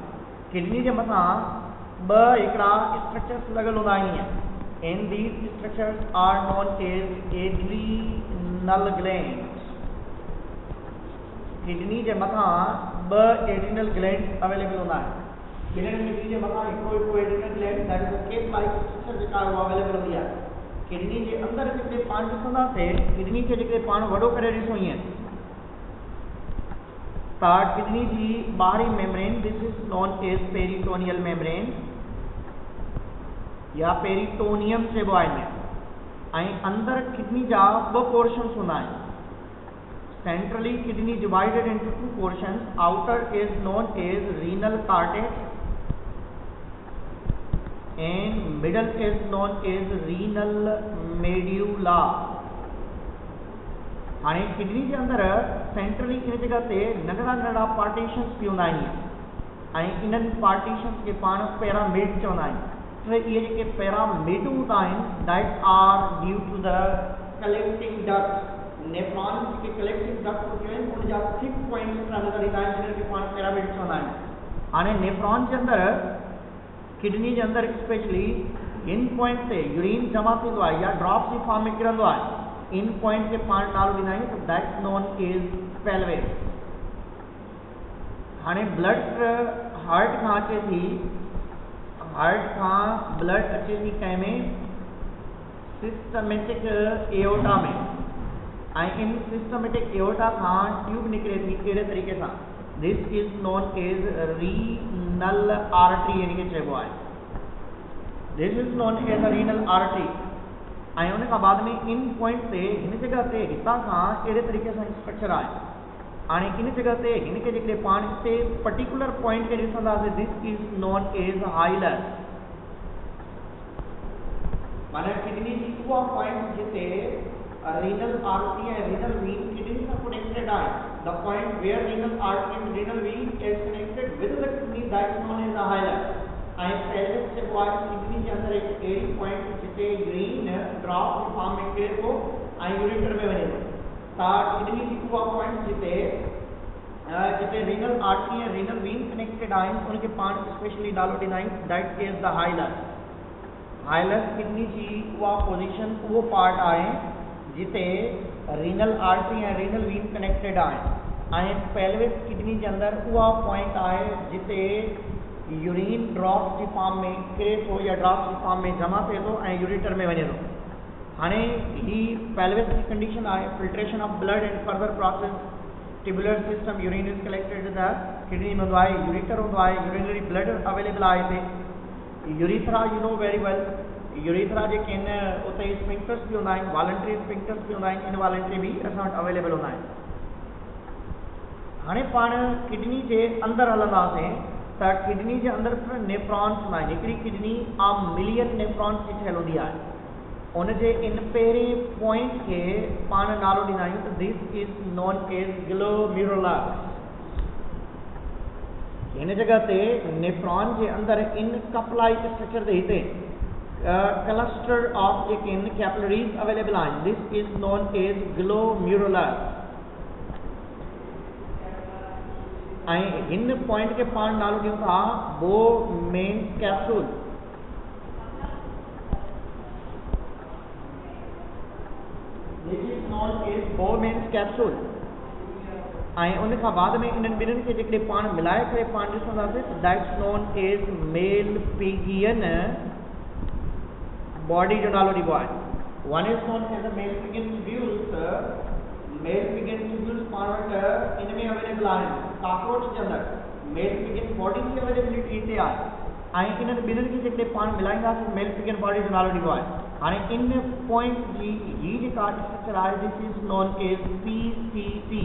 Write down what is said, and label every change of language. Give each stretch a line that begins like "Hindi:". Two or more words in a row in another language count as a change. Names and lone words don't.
Sindhi: किडनी जे मथां ॿ हिकिड़ा स्ट्रक्चर्स लॻल हूंदा आहिनि
English: and these structures are known as adrenal glands.
Sindhi: किडनी जे मथां ॿ
English: adrenal glands available
Sindhi: हूंदा आहिनि। किडनी जे मथां हिकिड़ो
English: adrenal gland that is cap like structure
Sindhi: जेका आहे उहा अवेलेबल हूंदी आहे। किडनी जे अंदरि जेके पाण ॾिसंदासीं, किडनी खे जेके पाण वॾो करे ॾिसूं ईअं त किडनी जी ॿाहिरी
English: membrane this is known as peritoneal membrane
Sindhi: या पेरिटोनियम चइबो आहे ऐं अंदरि किडनी जा ॿ पोर्शन्स हूंदा आहिनि।
English: Centrally, kidney divided into two portions. Outer is known as renal cortex and middle is known as renal medulla.
Sindhi: हाणे किडनी के अंदर सेंट्रली इन जगह ते नंढड़ा नंढड़ा पार्टीशंस भी हूंदा आहिनि ऐं इन्हनि पार्टीशंस खे पाण पैरामिड चवंदा आहियूं। त इहे जेके पैरामिड हूंदा आहिनि
English: that are due to the collecting duct.
Sindhi: नेफ्रॉन्स के
English: collecting duct
Sindhi: हूंदियूं आहिनि उन जा
English: thick points
Sindhi: नज़र ईंदा आहिनि जिन्हनि खे पाण पैरामिड चवंदा आहियूं। हाणे नेफ्रॉन जे अंदर किडनी जे अंदर स्पेशली इन पॉइंट ते यूरिन जमा थींदो आहे या ड्रॉप्स जी फॉर्म में किरंदो आहे। इन पॉइंट के पाण नालो ॾींदा आहियूं त
English: that's known as pelvis.
Sindhi: हाणे ब्लड हार्ट खां अचे थी, हार्ट खां ब्लड अचे थी कंहिं में
English: systematic aorta
Sindhi: में ऐं इन
English: systematic aorta
Sindhi: खां ट्यूब निकिरे थी कहिड़े तरीक़े सां।
English: this is known as renal artery
Sindhi: यानी कि चइबो आहे।
English: this is known as a renal artery
Sindhi: ऐं उन खां बाद में इन पॉइंट ते हिन जगह ते हितां खां कहिड़े तरीक़े सां स्ट्रक्चर आहे। हाणे इन जगह ते हिन खे जेकॾहिं पाण हिते
English: particular point
Sindhi: खे ॾिसंदासीं
English: this is known as hilus.
Sindhi: माना किडनी जी उहा पॉइंट जिते
English: renal artery
Sindhi: ऐं
English: renal vein
Sindhi: किडनी सां कनेक्टेड आहे।
English: the point where renal artery and renal vein is connected with the kidney that is known as a hilus.
Sindhi: ऐं पेल्विस चइबो आहे किडनी जे अंदर हिकु अहिड़ी पॉइंट जिते यूरिन ड्रॉप जी फॉर्म में किरे थो ऐं यूरेटर में वञे थो। त किडनी जी उहा पॉइंट जिते
English: renal artery
Sindhi: ऐं
English: renal vein
Sindhi: कनेक्टेड आहिनि उनखे पाण स्पेशली नालो ॾींदा आहियूं
English: that is the hilus.
Sindhi: हाइलस किडनी जी उहा पोजीशन उहो पार्ट आहे जिते
English: renal artery
Sindhi: ऐं
English: renal vein
Sindhi: कनेक्टेड आहिनि ऐं पेल्विस किडनी जे अंदर उहा पॉइंट आहे जिते यूरिन ड्रॉप्स की फॉर्म में किरे थो या ड्रॉप्स की फॉर्म में जमा थिए थो ऐं यूरेटर में वञे थो। हाणे ही पेल्विस की कंडीशन आहे
English: filtration of blood and further process tubular system urine is collected the kidney
Sindhi: में हूंदो आहे, यूरेटर हूंदो आहे,
English: urinary blood available
Sindhi: आहे हिते।
English: urethra you know very well,
Sindhi: यूरिथ्रा जेके आहिनि उते स्फिंक्टर्स बि हूंदा आहिनि,
English: voluntary sphincters
Sindhi: बि हूंदा आहिनि, इनवॉलंटरी बि असां वटि अवेलेबल हूंदा आहिनि। हाणे पाण किडनी जे अंदरि हलंदासीं त किडनी जे अंदर नेफ्रॉन्स हूंदा आहिनि। हिकिड़ी किडनी आ
English: million nephrons
Sindhi: जी ठहियल हूंदी आहे। उन जे इन पहिरें पॉइंट खे पाण नालो ॾींदा आहियूं त
English: this is known as glomerulus.
Sindhi: हिन जगह ते नेफ्रॉन जे अंदर इन
English: cup like structure
Sindhi: ते हिते
English: cluster of
Sindhi: जेके आहिनि
English: capillaries available
Sindhi: आहिनि।
English: this is known as glomerulus
Sindhi: ऐं हिन पॉइंट के पाण नालो ॾियूं था
English: Bowman's capsule. this is known as Bowman's capsule
Sindhi: ऐं उन खां बाद में इन्हनि ॿिन्हिनि खे जेकॾहिं पाण मिलाए करे पाण ॾिसंदासीं त
English: that's known as Malpighian body
Sindhi: जो नालो ॾिबो आहे।
English: one is known as a Malpighian tubules. Malpighian tubules
Sindhi: पाण वटि इन में अवेलेबल आहिनि। कॉकरोच जे अंदर
English: Malpighian body
Sindhi: जी अवेलेबिलिटी हिते आहे ऐं इन्हनि ॿिन्हिनि खे जेकॾहिं पाण मिलाईंदासीं
English: Malpighian body
Sindhi: जो नालो ॾिबो आहे। हाणे इन पॉइंट जी ही जेका स्ट्रक्चर आहे
English: this is known as PCT.